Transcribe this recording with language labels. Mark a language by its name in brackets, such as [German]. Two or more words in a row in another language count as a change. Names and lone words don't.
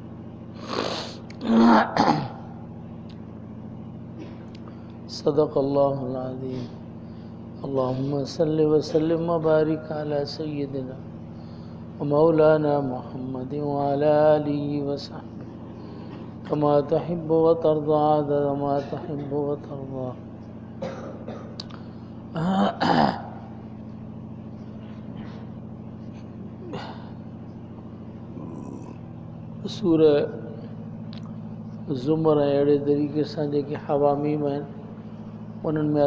[Arabic] صدق الله العظيم. اللهم صل وسلم وبارك على سيدنا ومولانا محمد وعلى آله وصحبه كما تحب وترضى عدد ما تحب وترضى. [Sindhi] सूरह ज़ुमर अहिड़े तरीक़े सां जेके हवामीम आहिनि उन्हनि में